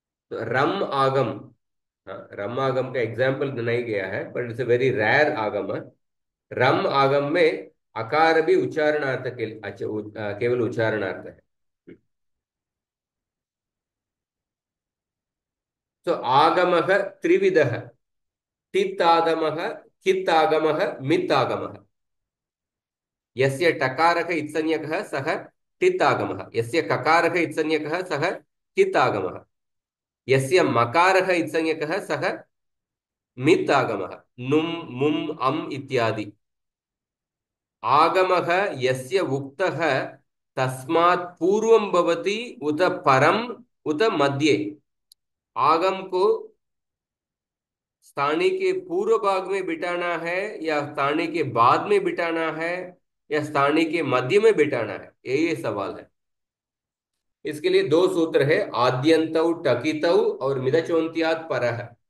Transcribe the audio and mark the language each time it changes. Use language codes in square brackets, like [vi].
[hi] तो रम आगम, हाँ, रम आगम का एग्जाम्पल नहीं गया है, [en] but it's a very rare [hi] आगम है। रम आगम में अकार भी उच्चारणार्थ के लिए, अच्छा, केवल उच्चारणार्थ है। [sa] तो आगमः त्रिविधः, टित् आगमः, कित् आगमः, मित् आगमः। यस्य टकारः इत्संज्ञकः सः टित् आगमः, यस्य ककारः इत्संज्ञकः सः कित् आगमः, यस्य मकारः इत्संज्ञकः सः मित् आगमः, नुम् मुम् अम् इत्यादि। आगमः यस्य उक्तः तस्मात् पूर्वं भवति उत परम उत मध्ये। [hi] आगम को स्थानी के पूर्व भाग में बिठाना है या स्थानी के बाद में बिठाना है या स्थानी के मध्य में बिठाना है, ये सवाल है। इसके लिए दो सूत्र है, [sa] आद्यंतौ टकितौ [hi] और [sa] मिदचोन्त्यात् परः।